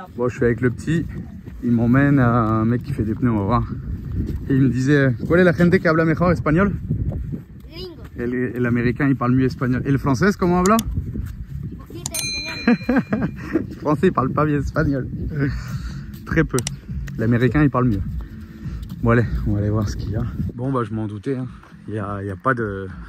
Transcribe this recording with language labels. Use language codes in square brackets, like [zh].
[fr] Bon, je suis avec le petit. Il m'emmène à un mec qui fait des pneus, on va voir. Et il me disait, [es] ¿cuál es la gente que habla mejor español? Gringo. [fr] El américain, il parle mieux espagnol. Et le français, comment habla? [es] Poquito español. [fr] Le français, il parle pas bien espagnol. Très peu. L'américain, il parle mieux. Bon, allez, on va aller voir ce qu'il y a. Bon, bah, je m'en doutais. Hein. Il y a pas de...